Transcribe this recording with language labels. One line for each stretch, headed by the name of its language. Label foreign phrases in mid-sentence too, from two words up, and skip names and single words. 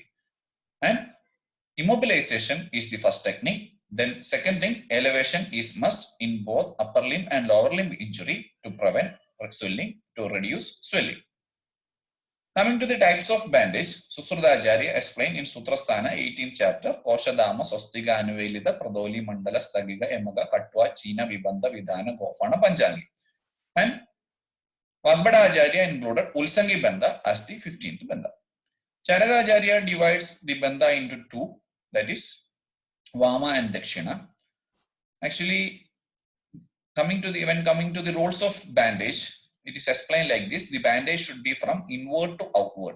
English: And immobilization is the first technique. Then second thing, elevation is must in both upper limb and lower limb injury to prevent swelling, to reduce swelling. Coming to the types of bandage, Susruta Acharya explained in Sutrasthana 18th chapter,
Sanskrit: Koshadama, Sostiga, Anuvelida, Pradoli, Mandala, Stagiga, Emaga, Katwa, China, Vibanda, Vidana, Gofana, Panjangi.
English: And Vagbada Acharya included Ulsangi Banda as the 15th Banda. Charaka Acharya divides the Banda into two, that is Vama and Dakshina. Actually, when coming to the roles of bandage, it is explained like this: the bandage should be from inward to outward.